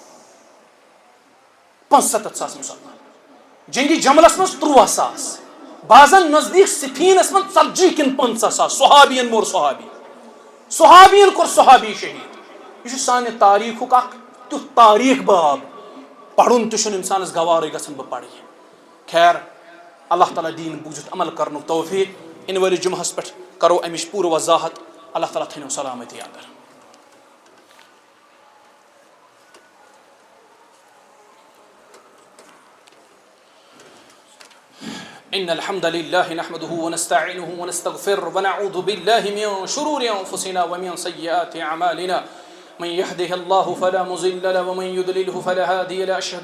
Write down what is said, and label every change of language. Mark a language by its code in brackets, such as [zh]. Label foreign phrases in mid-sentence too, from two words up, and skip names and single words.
[ks] 75,000 مُسلمان جنگِ جملس منٛز 13,000 بعضن نزدیٖک صفیٖنس منٛز 40 کِنہٕ 50,000 صحابین مور صحابین کوٚر صحابی شہیٖد یہِ چھُ سانہِ تاریٖخُک اکھ تیُتھ تاریٖخ باب پرُن تہِ چھُنہٕ اِنسانس گوارٕے گژھان بہٕ پرٕ یہِ خیر اللہ تعالیٰ دیٖن بوٗزِتھ عمل کرنُک توفیٖق اِنہٕ وٲلِس جُمعہس پٮ۪ٹھ کرو امِچ پوٗرٕ وضاحت اللہ تعالیٰ تھٲینو سلامتی اندر [ar] إن الحمد لله نحمده ونستعينه ونستغفره ونعوذ بالله من شرور أنفسنا ومن سيئات أعمالنا من يهده الله فلا مضل له ومن يضلله فلا هادي له أشهد